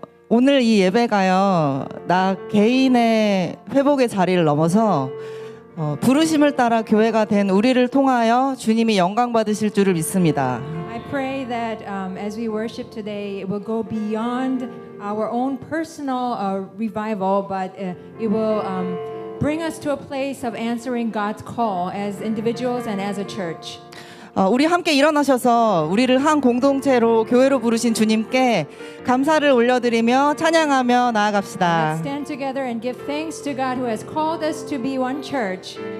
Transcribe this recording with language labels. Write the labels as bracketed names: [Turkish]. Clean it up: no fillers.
[Korean] 오늘 이 예배가요, 나 개인의 회복의 자리를 넘어서 부르심을 따라 교회가 된 우리를 통하여 주님이 영광 받으실 줄을 믿습니다. [English] I pray that as we worship today, it will go beyond our own personal revival, but it will bring us to a place of answering God's call as individuals and as a church. [Korean] 우리 함께 일어나셔서 우리를 한 공동체로 교회로 부르신 주님께 감사를 올려드리며 찬양하며 나아갑시다. [English] Let's stand together and give thanks to God who has called us to be one church.